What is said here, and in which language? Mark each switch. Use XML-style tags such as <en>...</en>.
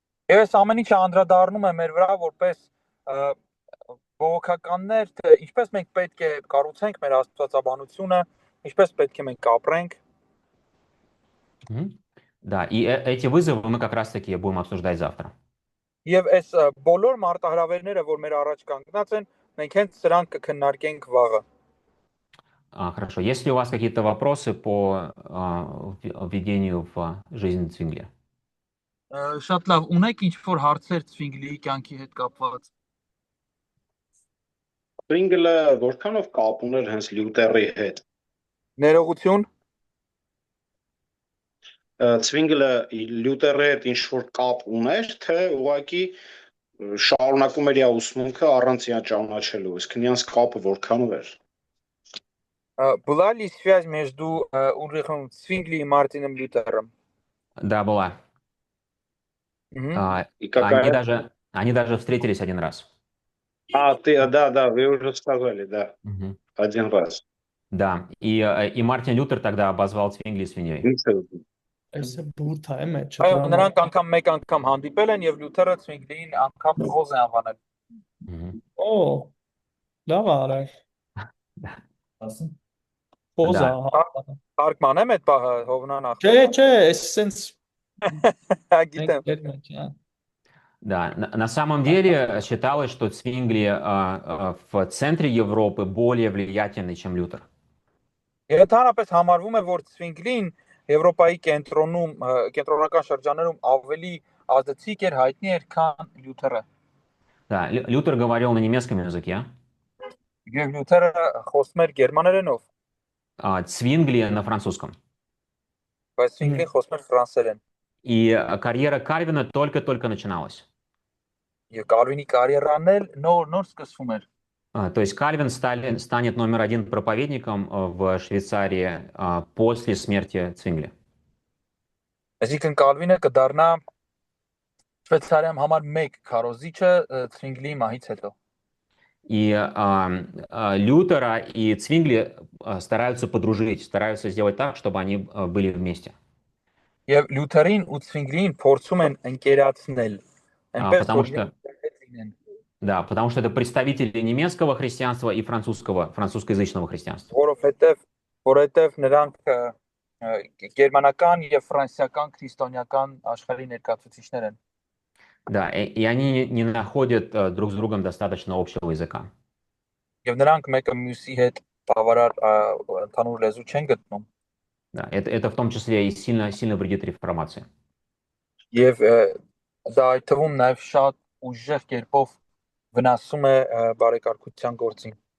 <hy>Եվ այս ամեն ինչը անդրադառնում է մեր վրա որպես բողոքականներ, թե ինչպես մենք պետք է կառուցենք մեր աստվածաբանությունը, ինչպես պետք է մենք ապրենք։</hy> <ru>Да, и эти вызовы мы как раз-таки будем обсуждать завтра.</ru> <hy>Եվ այս բոլոր մարտահրավերները, որ մեր առաջ կանգնած են, մենք հենց սրանք կքննարկենք վաղը։</hy> <ru>Хорошо. Есть ли у вас какие-то вопросы по введению в жизнь Цвингли?</ru> <hy>Շատ լավ, ունեք ինչ-որ հարցեր Ցվինգլիի կյանքի հետ կապված։ Ցվինգլը որքանով կապ ուներ հենց Լյութերի հետ։ Ներողություն։ Ցվինգլը Լյութերի հետ ինչ որ կապ ուներ, թե ուղղակի շարունակում էր իր ուսմունքը առանց իրա ճանաչելու, իսկ նրանց կապը որքանով էր։</hy> <ru>Была ли связь между Ульрихом Цвингли и Мартином Лютером? Да, была. Они даже встретились один раз. Да, вы уже сказали, да. Один раз. Да, и Мартин Лютер тогда обозвал Цвингли свиньей.</ru> <hy>Այսը բուրդ է մեջ։ Նրանք անգամ մեկ անգամ հանդիպել են եւ Լյութերը Ցվինգլիին անգամ խոզ է անվանել։ Օ, լավ արել։</hy> <ru>Да.</ru> <hy>Խոզա։ Թարգմանեմ այդ պահը Հովնան Չէ, ախպեր։ չէ, էս սենց Գիտեմ։ մենք</hy> <ru>Да, на самом деле считалось, что Цвингли в центре Европы более влиятельный, чем Лютер.</ru> <hy>Ընդհանրապես համարվում է, որ Ցվինգլին Եվրոպայի կենտրոնական շրջաններում ավելի ազդեցիկ էր, հայտնի էր, քան Լյութերը։</hy> <ru>Да, Лютер говорил на немецком языке,</ru> <hy>Եվ Լյութերը խոսում էր գերմաներենով,</hy> <ru>а Цвингли на французском.</ru> <hy>բայց Ցվինգլին խոսում էր ֆրանսերեն։</hy> <ru>И карьера Кальвина только-только начиналась.</ru> <hy>Եվ Կալվինի կարիերան էլ նոր սկսվում էր։</hy> <ru>То есть Кальвин станет номер один проповедником в Швейцарии после смерти Цвингли.</ru> <hy>Այսինքն Կալվինը կդառնա Շվեյցարիայում համար 1 քարոզիչը Ցվինգլի մահից հետո։</hy> <ru>И Лютера и Цвингли стараются подружить, стараются сделать так, чтобы они были вместе.</ru> <hy>Եվ Լյութերին ու Ցվինգլին փորձում են ընկերացնել։</hy> <ru>Потому что Да, потому что это представители немецкого христианства и французскоязычного христианства.</ru> <hy>Որովհետև նրանք գերմանական եւ ֆրանսիական քրիստոնեական աշխարհի ներկայացուցիչներ են։</hy> <ru>Да, и они не находят друг с другом достаточно общего языка.</ru> <hy>Եվ նրանք մեկը մյուսի հետ բավարար ընդհանուր լեզու չեն գտնում։</hy> <ru>Да, это в том числе и сильно вредит реформации.</ru> <hy>Եվ դա այդ թվում նաեւ շատ ուժեղ կերպով վնասում է բարեկարգության գործին։</hy>